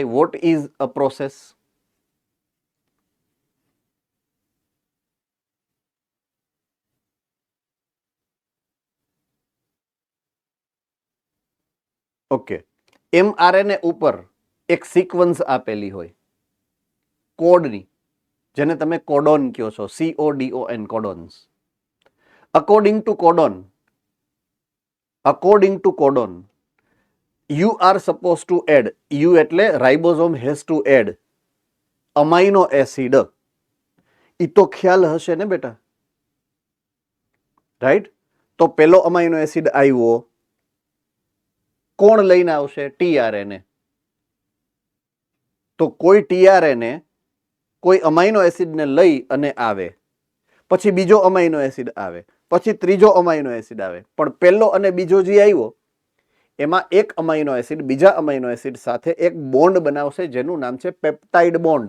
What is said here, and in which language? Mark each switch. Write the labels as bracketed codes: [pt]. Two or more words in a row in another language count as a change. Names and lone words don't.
[en] What is a process? [gu] ઓકે, mRNA ઉપર એક સિક્વન્સ આપેલી હોય કોડની, જેને તમે કોડોન કહો છો, CODON, કોડોન્સ. [en] according to codon you are supposed to add, you એટલે રાઇબોઝોમ has to add amino acid. [gu] ઈ તો ખ્યાલ હશે ને બેટા, રાઈટ? તો પેલો [en] amino acid [gu] આવ્યો, કોણ લઈને આવશે? ટીઆરએનએ. તો કોઈ ટીઆરએનએ કોઈ અમાઇનો એસિડને લઈ અને આવે, પછી બીજો [en] amino acid [gu] આવે, પછી ત્રીજો [en] amino acid [gu] આવે, પણ પહેલો અને બીજો જે આવ્યો એમાં એક [en] amino acid [gu] બીજા [en] amino acid [gu] સાથે એક બોન્ડ બનાવશે જેનું નામ છે [en] peptide bond.